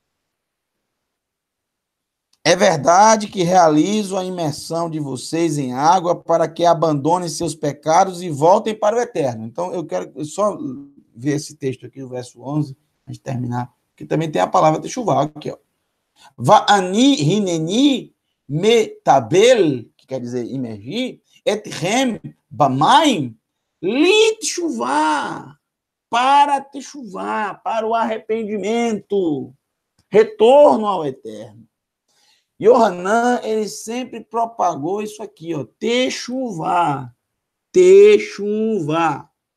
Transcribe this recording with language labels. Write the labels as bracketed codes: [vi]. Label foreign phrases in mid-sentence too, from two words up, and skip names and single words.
[pt] É verdade que realizo a imersão de vocês em água para que abandonem seus pecados e voltem para o eterno. Então, eu quero só ver esse texto aqui, o verso 11, antes de terminar, que também tem a palavra techuvá aqui, ó. [he] ואני הנני מטביל, [pt] que quer dizer imergir, [he] אתכם במים, לתשובה, [pt] para techuvá, para o arrependimento, retorno ao eterno. Yohanan, ele sempre propagou isso aqui, ó, techuvá, techuvá.